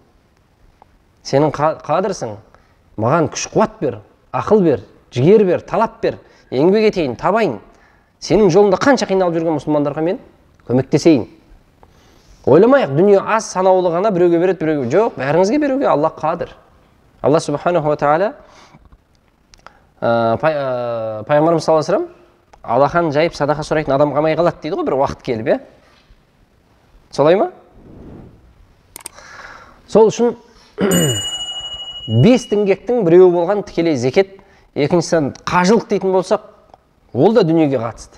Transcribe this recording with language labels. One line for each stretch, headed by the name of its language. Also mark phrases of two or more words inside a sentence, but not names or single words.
Kazakh: Сенің қадірсің, маған күш қуат бер, ақыл бер, жігер бер, талап бер, еңбек етейін, табайын. Сенің жолында қанша қиналып жүрген мұсылмандарға мен көмектесейін. Ойламайық, дүние аз санаулы ғана біреуге береді, біреуге жоқ, бәріңізге беруге Аллах қадір. Алла
Arabic: سبحانه وتعالى
Kazakh: пайғамбарымыз
Arabic: صلى الله عليه وسلم
Kazakh: алақан жайып садақа сұрайтын адам қалмай қалады дейді ғой бір уақыт келіп, е? Солай ма? Сол үшін 5 діңгектің біреуі болған тікелей зекет, екіншісі қажылық дейтін болсақ, ол да дүниеге қатысты.